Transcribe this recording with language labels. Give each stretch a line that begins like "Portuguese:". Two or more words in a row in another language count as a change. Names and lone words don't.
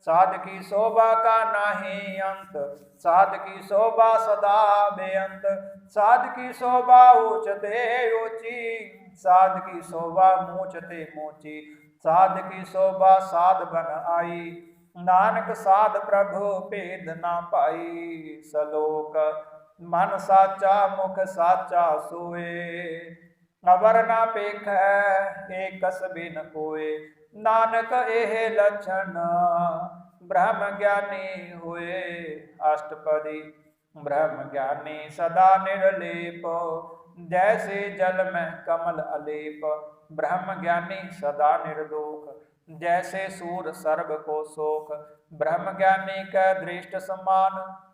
Punjabi: ਸਾਧ ਕੀ ਸੋਭਾ ਕਾ ਨਾਹੀ ਅੰਤ, ਸਾਧ ਕੀ ਸੋਭਾ ਸਦਾ ਬੇਅੰਤ, ਸਾਧ ਕੀ ਸੋਭਾ ਊਂਚਤੇ ਊਂਚੀ, ਸਾਧ ਕੀ ਸੋਭਾ ਮੂੰਚਤੇ ਮੂੰਚੀ, ਸਾਧ ਕੀ ਸੋਭਾ ਸਾਧ ਬਨ ਆਈ, ਨਾਨਕ ਸਾਧ ਪ੍ਰਭੂ ਭੇਦ ਨਾ ਪਾਈ। ਸਲੋਕ ਮਨ ਸਾਚਾ ਮੁਖ ਸਾਚਾ ਸੋਏ, ਅਵਰ ਨਾ ਪੇਖ ਏਕਸ ਬਿਨ ਕੋਇ, ਨਾਨਕ ਏਹ ਲਖਣ ਬ੍ਰਹਮ ਗਿਆਨੀ ਹੁਏ। ਅਸਟਪਦੀ ਬ੍ਰਹਮ ਗਿਆਨੀ ਸਦਾ ਨਿਰਲੇਪ, ਜੈਸੇ ਜਲ ਮੇਂ ਕਮਲ ਅਲੇਪ, ਬ੍ਰਹਮ ਗਿਆਨੀ ਸਦਾ ਨਿਰਦੋਖ, ਜੈਸੇ ਸੂਰ ਸਰਬ ਕੋ ਸੋਖ, ਬ੍ਰਹਮ ਗਿਆਨੀ ਕਾ ਦ੍ਰਿਸਟ ਸਮਾਨ,